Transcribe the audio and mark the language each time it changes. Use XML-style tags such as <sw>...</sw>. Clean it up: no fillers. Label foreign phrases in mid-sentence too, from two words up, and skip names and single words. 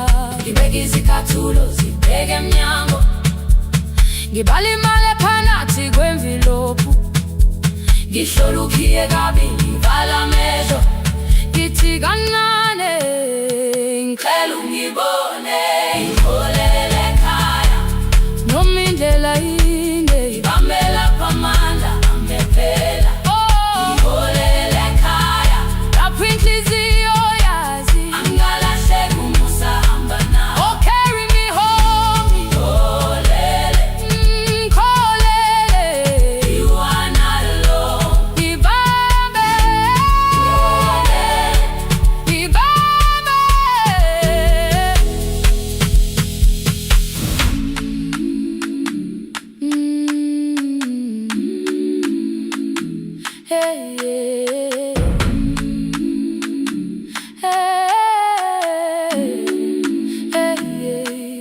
<zu>Ngibeka izicathulo zibheke emnyango, ngibala imali ephakathi kwemvilophu, ngihlola ukhiye kabili, ngivala amehlo, ngithi kancane ngicela ungibone. Ngiholele ekhaya noma indlela inde, ngibambela phamandla amephela. Ngiholele ekhaya lapho inhliziyo yazi angalahleki umusa hamba nawe. Oh, carry me home. Ngiholele, ngiholele,</zu> <en>you are not alone.</en> <zu>Ngibambe, ngibambe. Hey, hey, hey, hey.</zu>